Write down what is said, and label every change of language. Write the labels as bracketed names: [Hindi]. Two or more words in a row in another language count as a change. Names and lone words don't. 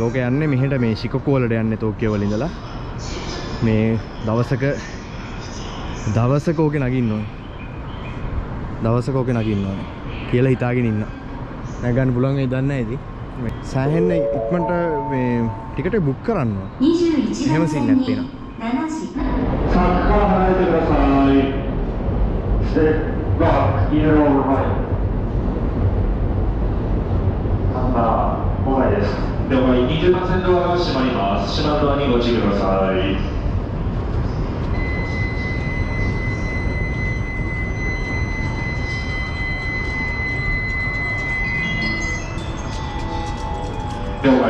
[Sinhala] ඕක යන්නේ මෙහෙට මේ ශිකොකු වලට යන්නේ ටෝකියෝ වල ඉඳලා. මේ දවසක ඕකේ නගින්න ඕනේ. දවසක ඕකේ නගින්න ඕනේ කියලා හිතාගෙන ඉන්න. නැගන්න පුළුවන් වෙයි දන්නේ නැහැ ඉතින්. මේ සෑහෙන්න ඉක්මනට මේ ටිකට් එක බුක් කරන්න ඕනේ. [Japanese] 21 番線に7時さあ、離れてください。 [English] Step back, yellow right。 [Japanese] 5枚です。了解、20番線ドアが閉まります。閉まるドアにご注意ください。了解。